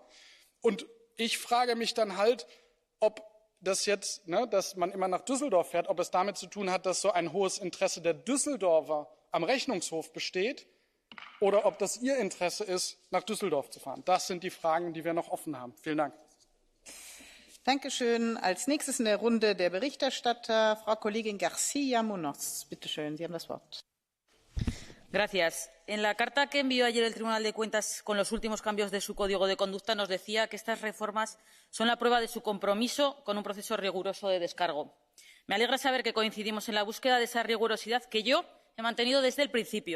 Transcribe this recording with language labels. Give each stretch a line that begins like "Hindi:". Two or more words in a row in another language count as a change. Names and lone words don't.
German: Und ich frage mich dann halt, ob das jetzt, dass man immer nach Düsseldorf fährt, ob es damit zu tun hat, dass so ein hohes Interesse der Düsseldorfer am Rechnungshof besteht oder ob das ihr Interesse ist, nach Düsseldorf zu fahren. Das sind die Fragen, die wir noch offen haben. Vielen Dank. Dankeschön. Als nächstes in der Runde der Berichterstatter Frau Kollegin García Munoz. Bitte schön, Sie haben das Wort.
Spanish: Gracias. En la carta que envió ayer el Tribunal de Cuentas con los últimos cambios de su código de conducta nos decía que estas reformas son la prueba de su compromiso con un proceso riguroso de descargo. Me alegra saber que coincidimos en la búsqueda de esa rigurosidad que yo he mantenido desde el principio.